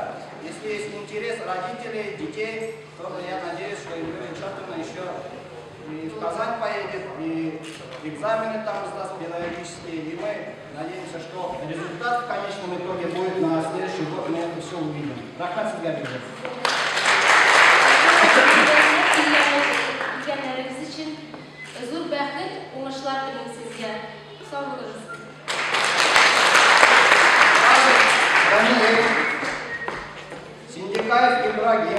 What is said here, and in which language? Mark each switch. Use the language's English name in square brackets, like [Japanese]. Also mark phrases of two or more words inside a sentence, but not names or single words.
[Russian] Если есть интерес родителей, детей, то я надеюсь, что Юлия Шатовна еще и в Казань поедет, и экзамены там сдаст педагогические, и мы надеемся, что результат в конечном итоге будет на следующий год, мы это все увидим. [Tatar] Рахмат Сидгаревич. Зур бәхет, уңышлар телим сезгә. Сау булыгыз. Синдикаев Ибрагим.